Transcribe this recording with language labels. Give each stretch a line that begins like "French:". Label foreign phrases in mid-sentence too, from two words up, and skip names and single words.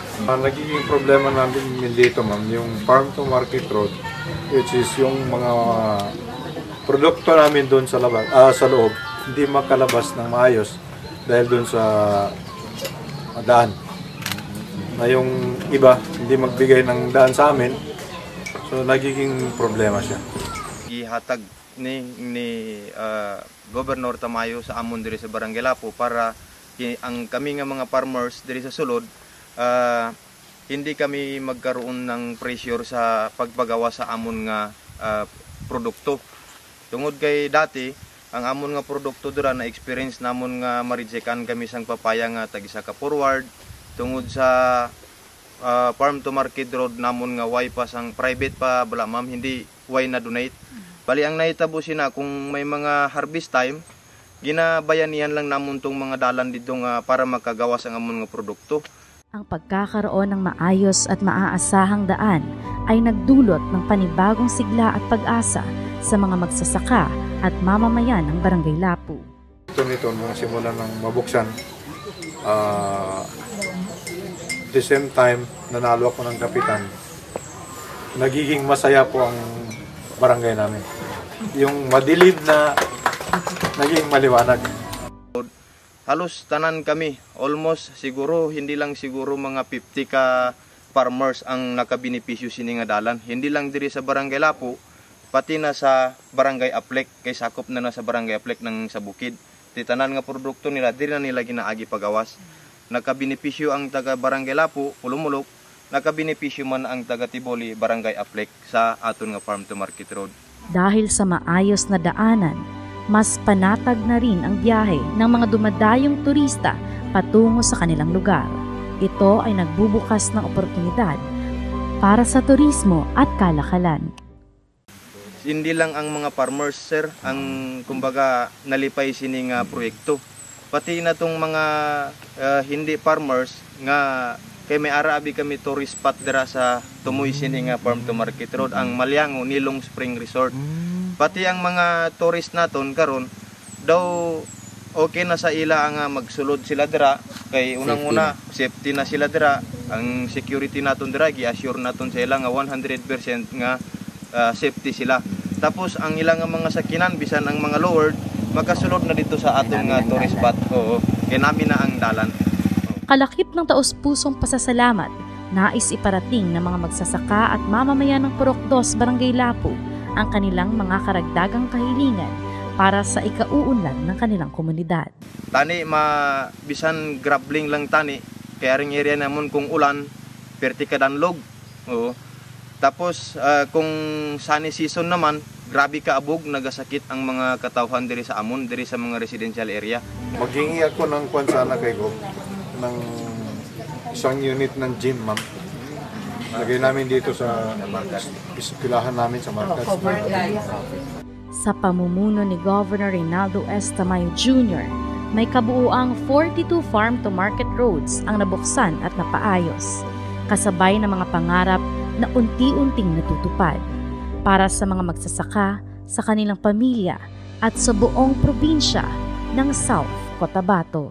Filipino: Ang nagiging problema namin dito, ma'am, yung Farm to Market Road, which is yung mga produkto namin doon sa loob, hindi makalabas ng maayos dahil doon sa daan. Na yung iba, hindi magbigay ng daan sa amin, so nagiging problema siya.
Hiligaynon: Ihatag ni Governor Tamayo sa amon diri sa Barangay Lapu para ang kami nga mga farmers diri sa sulod,
Filipino: hindi kami magkaroon ng pressure
Hiligaynon: sa pagpagawa sa amon nga produkto. Tungod kay dati, ang amon nga produkto dira na experience namon nga ma-rejectan kami sang papaya nga tag-isa ka forward. Tungod sa farm to market road namon nga way pa sang private pa bala ma'am, hindi way na donate. Bali ang nahitabo sina kung may mga harvest time, ginabayanihan lang namon tong mga dalan dito nga para makagawas ang amon nga produkto.
Filipino: Ang pagkakaroon ng maayos at maaasahang daan ay nagdulot ng panibagong sigla at pag-asa sa mga magsasaka at mamamayan ng Barangay Lapu. Nito nung simula ng mabuksan,
English: the same time
Filipino: nanalo ako ng kapitan, nagiging masaya po ang barangay namin. Yung madilim na naging maliwanag.
Hiligaynon: Halos tanan kami, almost siguro,
Filipino: hindi lang siguro
Hiligaynon: mga 50 ka farmers ang nakabenepisyo sini nga dalan.
Filipino: Hindi lang
Hiligaynon: diri sa Barangay Lapu,
Filipino: pati na
Hiligaynon: sa Barangay Aplek, kay sakop na sa Barangay Aplek ng sa bukid. Di tanan nga produkto nila, diri na nila ginaagi pagawas. Nakabenepisyo ang taga Barangay Lapu, Pulumulok, nakabenepisyo man ang taga Tiboli, Barangay Aplek sa aton nga Farm to Market Road.
Filipino: Dahil sa maayos na daanan, mas panatag na rin ang biyahe ng mga dumadayong turista patungo sa kanilang lugar. Ito ay nagbubukas ng oportunidad para sa turismo at kalakalan. Hindi lang ang mga farmers,
Hiligaynon: sir, ang kumbaga nalipay sining proyekto. Pati na tong mga hindi farmers nga kay may arabi kami tourist spot dira sa Tumoy sining Farm to Market Road, ang Malyango Nilong Spring Resort. Pati ang mga tourist naton karon daw okay na sa ila nga magsulod sila dira kay unang-una safety na sila dira. Ang security naton dira gi-assure naton sa ila nga 100% nga safety sila. Tapos ang ilang mga sakinan bisan ang mga lowered makasulod na dito sa atong tourist spot. Oo, kay namin na ang dalan.
Filipino: Kalakip ng taos-pusong pasasalamat, nais iparating ng mga magsasaka at mamamayan ng Purok 2, Barangay Lapu ang kanilang mga karagdagang kahilingan para sa ikauunlad ng kanilang komunidad.
Hiligaynon: Tani, bisan grabbling lang tani, kaya ring area namon kung ulan, perti ka danlog. Oo. Tapos kung
English: sunny season
Hiligaynon: naman, grabe ka abog, nagasakit ang mga katawhan diri sa amon, diri sa mga residential area.
Filipino: Maghingi ako ng kwan sana kay Gov ng isang unit ng gym, ma'am. Lagay namin dito sa pilahan namin sa market. Sa pamumuno ni Governor Reynaldo S. Tamayo Jr., may kabuuang 42 farm to market roads ang nabuksan at napaayos, kasabay ng mga pangarap na unti-unting natutupad para sa mga magsasaka, sa kanilang pamilya at sa buong probinsya ng South Cotabato.